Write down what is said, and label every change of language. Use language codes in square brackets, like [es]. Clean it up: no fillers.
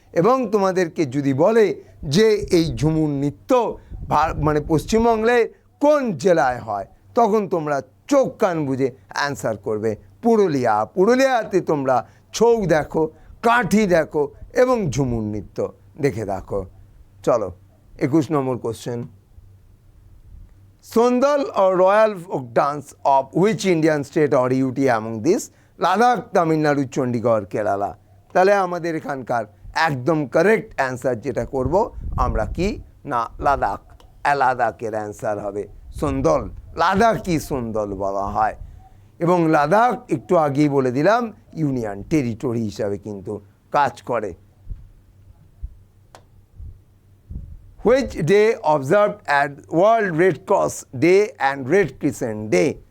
[bn] এবং তোমাদেরকে যদি বলে যে এই ঝুমুর নৃত্য মানে পশ্চিমবঙ্গে কোন জেলায় হয়, তখন তোমরা চোখ কান বুঝে অ্যান্সার করবে পুরুলিয়া। পুরুলিয়াতে তোমরা ছৌ দেখো, কাঠি দেখো এবং ঝুমুর নৃত্য দেখে দেখো। চলো 21 নম্বর question, [en] Sondal or royal folk dance of which Indian state or UT among this? [bn] Ladakh, Tamil Nadu, Chandigarh, Kerala. তাহলে আমাদের এখানকার একদম কারেক্ট অ্যান্সার যেটা করব আমরা কি না লাদাখ, লাদাখের অ্যান্সার হবে সন্দল। লাদাখই সন্দল বলা হয়। এবং লাদাখ একটু আগেই বলে দিলাম ইউনিয়ন টেরিটরি হিসাবে কিন্তু কাজ করে। [en] Which day observed as World Red Cross Day and Red Crescent Day?